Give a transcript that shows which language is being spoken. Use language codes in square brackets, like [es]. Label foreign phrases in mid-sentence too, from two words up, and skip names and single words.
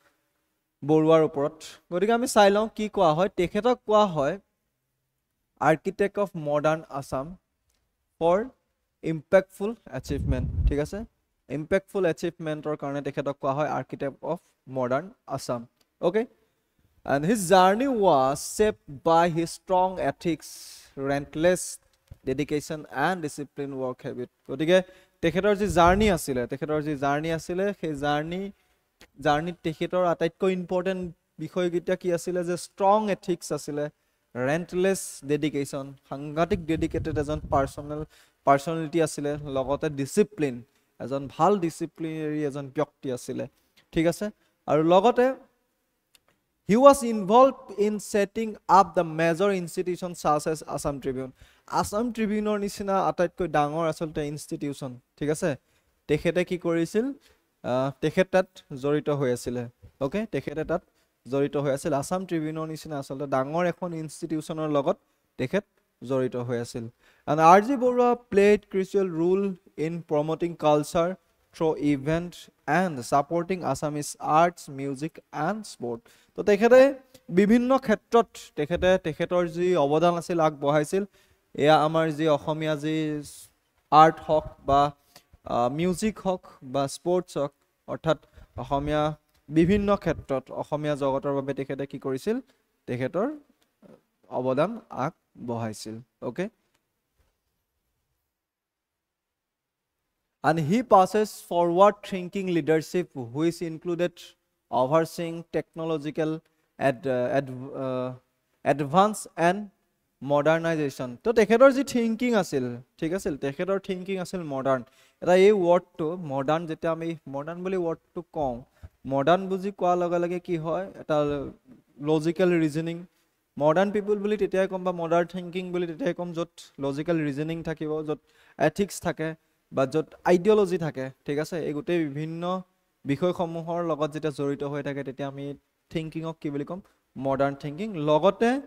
[as] বৰুৱাৰ ওপৰত গতিকে আমি চাই লওঁ কি কোৱা হয় তেখেতক কোৱা হয় [en] architect of modern Assam for impactful achievement [as] ঠিক আছে [en] impactful achievement [as] কাৰণে তেখেতক কোৱা হয় [en] architect of modern Assam [as] ওকে [en] and his journey was shaped by his strong ethics relentless dedication and disciplined work habit [as] গতিকে তেখেতৰ যি জাৰ্নি আছিলে সেই জাৰ্নিত তেখেতৰ আটাইতকৈ ইম্পৰ্টেন্ট বিষয়কিটা কি আছিলে যে [en] strong ethics [as] আছিলে [en] relentless dedication [as] সাংঘাতিক ডেডিকেটেড এজন পাৰ্সনালিটি আছিলে লগতে ডিসিপ্লিন এজন ভাল ডিসিপ্লিনাৰী এজন ব্যক্তি আছিলে ঠিক আছে আৰু লগতে [en] he was involved in setting up the major institutions such as Assam Tribune or [as] নিচিনা আটাইতকৈ ডাঙৰ আসলতে ইনষ্টিটিউশন ঠিক আছে তেখেতে কি কৰিছিল তেখেত তাত জড়িত হৈ আছিল ওকে তেখেতে তাত জড়িত হৈ আছিল আসাম ট্ৰিবিউনৰ নিচিনা আসলতে ডাঙৰ এখন ইনষ্টিটিউশনৰ লগত তেখেত জড়িত হৈ আছিল [en] and RG Borua played crucial role in promoting culture through event and supporting Assamese arts music and sport তো [as] তেখেতে বিভিন্ন ক্ষেত্ৰত তেখেতৰ যি অৱদান আছিল আগবঢ়াইছিল এয়া আমাৰ যি অসমীয়া যি আৰ্ট হক বা মিউজিক হক বা স্পৰ্টছ হক অৰ্থাৎ অসমীয়া বিভিন্ন ক্ষেত্ৰত অসমীয়া জগতৰ বাবে তেখেতে কি কৰিছিল তেখেতৰ অৱদান আগবঢ়াইছিল ওকে [en] and he passes forward thinking leadership which included overseeing technological advance and modernization. [as] তো তেখেতৰ যি থিংকিং আছিল ঠিক আছিল তেখেতৰ থিংকিং আছিল মডাৰ্ণ এটা এই ৱৰ্ডটো মডাৰ্ণ যেতিয়া আমি মডাৰ্ণ বুলি ৱৰ্ডটো কওঁ মডাৰ্ণ বুজি কোৱাৰ লগে লগে কি হয় এটা [en] logical reasoning modern people [as] বুলি তেতিয়াই ক'ম বা [en] modern thinking [as] বুলি তেতিয়াই ক'ম য'ত [en] logical reasoning [as] থাকিব য'ত এথিক্স থাকে বা য'ত আইডিঅলজি থাকে ঠিক আছে এই গোটেই বিভিন্ন বিষয়সমূহৰ লগত যেতিয়া জড়িত হৈ থাকে তেতিয়া আমি থিংকিঙক কি বুলি ক'ম [en] modern thinking [as] লগতে